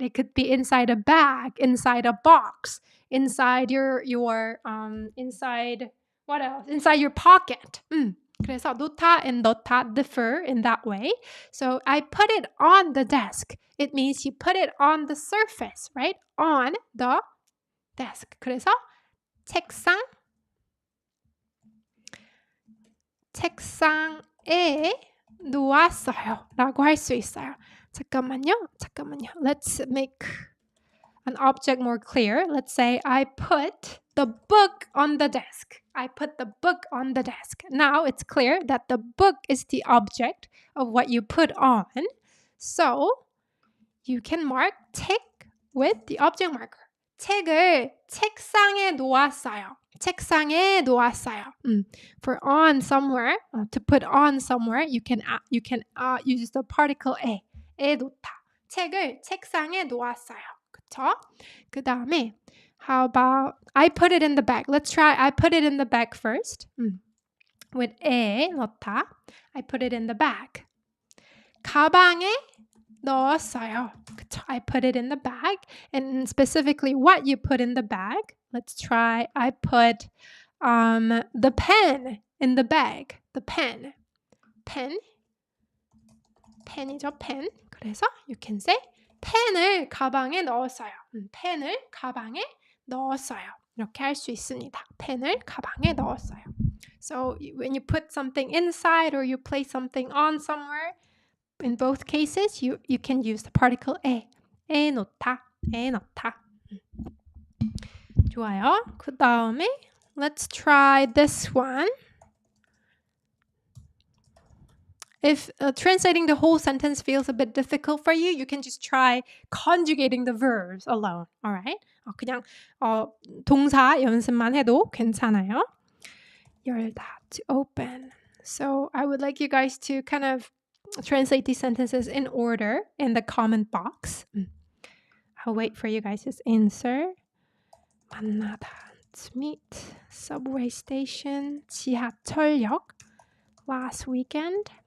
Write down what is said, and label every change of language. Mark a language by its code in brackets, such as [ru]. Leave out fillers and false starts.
[en] It could be inside a bag, inside a box, inside your inside what else? Inside your pocket. 그래서 놓다 and 넣다 differ in that way. So I put it on the desk. It means you put it on the surface, right? On the desk. [ko] 그래서 책상에 놓았어요 라고 할 수 있어요. 잠깐만요. [en] Let's make an object more clear. Let's say I put the book on the desk. I put the book on the desk. Now it's clear that the book is the object of what you put on. So you can mark tick with the object marker. [ko] 책을 책상에 놓았어요. 책상에 놓았어요. [en] For on somewhere, to put on somewhere, you can use the particle 에 놓다. [ko] 책을 책상에 놓았어요. 그쵸? 그 다음에 [en] how about I put it in the bag. Let's try I put it in the bag first. With 에 넣다. I put it in the bag. [ko] 가방에 넣었어요. 그쵸? [en] I put it in the bag. And specifically what you put in the bag. Let's try I put the pen in the bag. The pen. [ko] 펜이죠, pen. 그래서 [en] you can say [ko] 펜을 가방에 넣었어요. 펜을 가방에 넣었어요. 이렇게 할 수 있습니다. 펜을 가방에 넣었어요. [en] So when you put something inside or you place something on somewhere, in both cases, you can use the particle 에 놓다. [ko] 좋아요. 그 다음에 [en] let's try this one. If translating the whole sentence feels a bit difficult for you, you can just try conjugating the verbs alone. Alright? [ko] 그냥 동사 연습만 해도 괜찮아요. [en] 열다, to open. So I would like you guys to kind of translate these sentences in order in the comment box. I'll wait for you guys' answer. 만나다, to meet. Subway station, 지하철역. Last weekend.